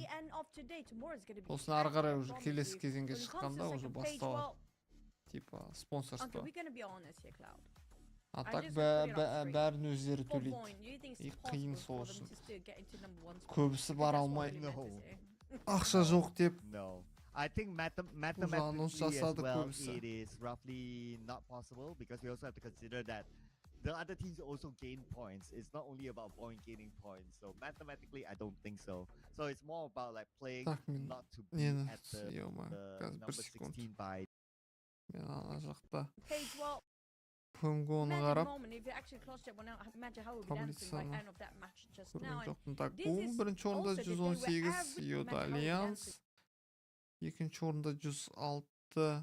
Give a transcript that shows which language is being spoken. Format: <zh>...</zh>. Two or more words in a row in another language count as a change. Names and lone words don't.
<kk>Осын ары қарай уже келесі кезеңге шыққанда уже басталады.</kk> <ru>Типа спонсорство. А так</ru> <kk>бәрін өздері төлейді. И қиын сол үшін. Көбісі бара алмайды. Ақша жоқ деп.</kk> <en>I think mathematically as well, it is roughly not possible because we also have to consider that the other teams also gain points. It's not only about point gaining points. So mathematically, I don't think so. So it's more about like playing not to be at the number 16 by.</en> <kk>Мен ана жақта PMGO-ны қарап таблицаны көрген жоқпын. Так, Boom бірінші орында 118, Yoda Alliance екінші орында 106.</kk>